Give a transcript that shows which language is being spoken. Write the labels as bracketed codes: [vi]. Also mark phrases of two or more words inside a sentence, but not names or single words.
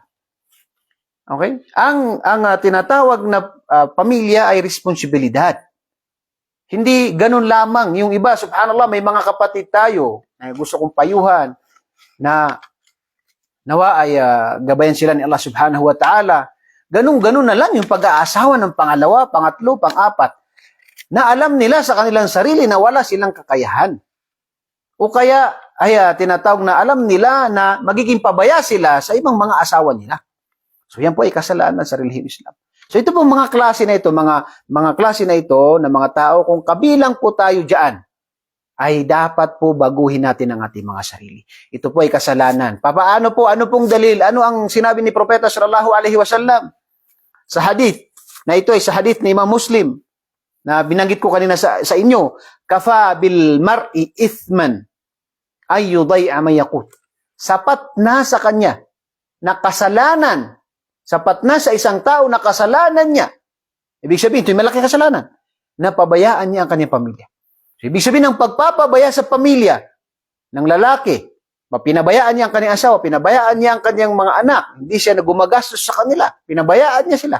[tl] Okay? Ang tinatawag na pamilya ay responsibilidad. Hindi ganun lamang. Yung iba, subhanallah, may mga kapatid tayo na gusto kong payuhan na nawa ay gabayan sila ni Allah [ar] سبحانه وتعالى. [tl] Ganun na lang yung pag-aasawa ng pangalawa, pangatlo, pang-apat na alam nila sa kanilang sarili na wala silang kakayahan. O kaya ay tinatawag na alam nila na magiging pabaya sila sa ibang mga asawa nila. So yan po ay kasalanan sa relihiyong Islam. So ito po mga klase na ito, mga klase na ito na mga tao, kung kabilang po tayo diyan, ay dapat po baguhin natin ang ating mga sarili. Ito po ay kasalanan. Paano po? Ano pong dalil? Ano ang sinabi ni Propeta [ar] صلى الله عليه وسلم [tl] sa hadith? Na ito ay sa hadith ni Imam Muslim na binanggit ko kanina sa inyo. [ar] كفى بالمرء إثما أن يضيع من يقوت. [tl] Sapat na sa kanya na kasalanan. Sapat na sa isang tao na kasalanan niya. Ibig sabihin, ito yung malaki kasalanan. Na pabayaan niya ang kanyang pamilya. So, ibig sabihin ng pagpapabaya sa pamilya ng lalaki, pinabayaan niya ang kanyang asawa, pinabayaan niya ang kanyang mga anak, hindi siya nagumagastos sa kanila, pinabayaan niya sila.